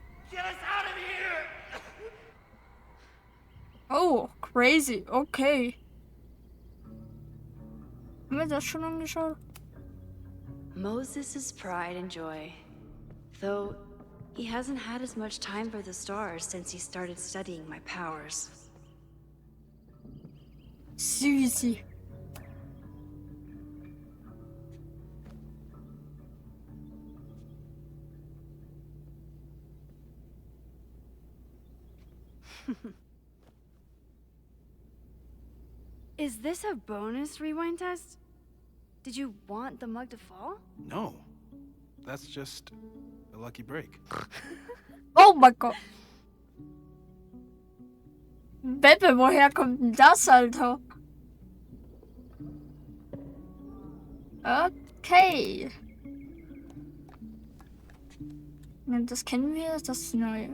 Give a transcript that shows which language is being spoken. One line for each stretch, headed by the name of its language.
English: Get us out of here! Oh, crazy. Okay.
German: Haben wir das schon angeschaut?
English: Moses' pride and joy. Though he hasn't had as much time for the stars since he started studying my powers.
German: Süßi.
English: Is this a bonus rewind test? Did you want the mug to fall? No. That's just a lucky break.
German: Oh mein Gott. Beppe, woher kommt denn das, Alter? Okay. Das kennen wir, das ist neu.